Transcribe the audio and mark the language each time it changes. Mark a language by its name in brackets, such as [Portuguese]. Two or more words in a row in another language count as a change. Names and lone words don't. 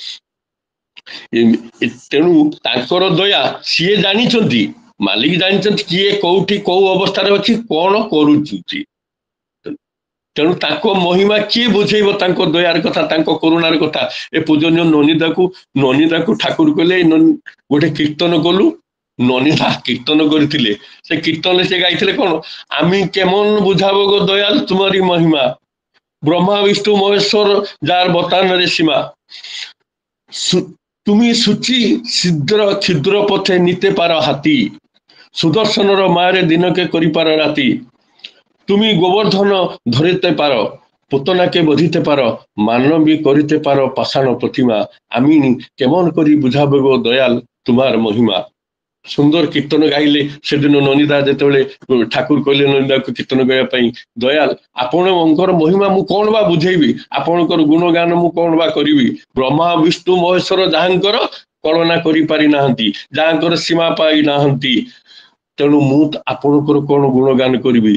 [Odia] ତେଣୁ ତାଙ୍କର ଦୟା, ସିଏ ଜାଣିଛନ୍ତି, ମାଲିକ ଜାଣିଛନ୍ତି କିଏ କୋଉଠି କୋଉ ଅବସ୍ଥାରେ ଅଛି, କଣ କରୁଛି। ତେଣୁ ତାଙ୍କ ମହିମା କିଏ ବୁଝେଇବ, ତାଙ୍କ ଦୟାର କଥା, ତାଙ୍କ କରୁଣାର କଥା। ଏ ପୂଜନୀୟ ନନିଦାକୁ ଠାକୁର କହିଲେ, ଗୋଟେ କୀର୍ତ୍ତନ କଲୁ। ନନିଦା କୀର୍ତ୍ତନ କରିଥିଲେ, ସେ କୀର୍ତ୍ତନରେ ସେ ଗାଇଥିଲେ କଣ, [Bangla] আমি কেমন বুঝাবো গো দয়াল তোমারই মহিমা, ব্রহ্মা বিষ্ণু মহেশ্বর যার বতানের সীমা, তুমি সূচি ছিদ্র পথে নিতে পারো হাতি, সুদর্শনর মায়ের দিনকে করিপার রাতি, তুমি গোবর্ধন ধরিতে পারো, পুতনাকে বধিতে পারো, মানবী করিতে পারো পাষাণ প্রতিমা, আমি কেমন করি বুঝাবো গো দয়াল তোমার মহিমা। [Odia] ସୁନ୍ଦର କୀର୍ତ୍ତନ ଗାଇଲେ। ସେଦିନ ନନିଦା ଯେତେବେଳେ ଠାକୁର କହିଲେ ନନିଦାକୁ କୀର୍ତ୍ତନ ଗାଇବା ପାଇଁ, ଦୟାଲ ଆପଣଙ୍କର ମହିମା ମୁଁ କଣ ବା ବୁଝେଇବି, ଆପଣଙ୍କର ଗୁଣଗାନ ମୁଁ କଣ ବା କରିବି। ବ୍ରହ୍ମା ବିଷ୍ଣୁ ମହେଶ୍ୱର ଯାହାଙ୍କର କଳନା କରିପାରି ନାହାନ୍ତି, ଯାହାଙ୍କର ସୀମା ପାଇ ନାହାନ୍ତି, ତେଣୁ ମୁଁ ଆପଣଙ୍କର କଣ ଗୁଣଗାନ କରିବି।